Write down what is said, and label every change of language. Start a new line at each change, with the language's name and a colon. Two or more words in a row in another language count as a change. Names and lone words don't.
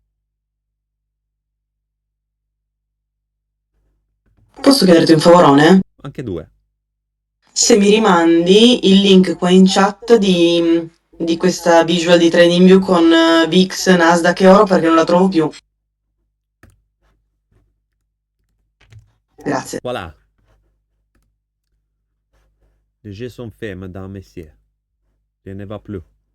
Italian: Posso chiederti un favorone? Anche due. Se mi rimandi il link qua in chat di questa visual di TradingView con VIX, Nasdaq e oro perché non la trovo più. Grazie.
French: Voilà. Les jeux sont faits, madame, messieurs. Je ne va plus.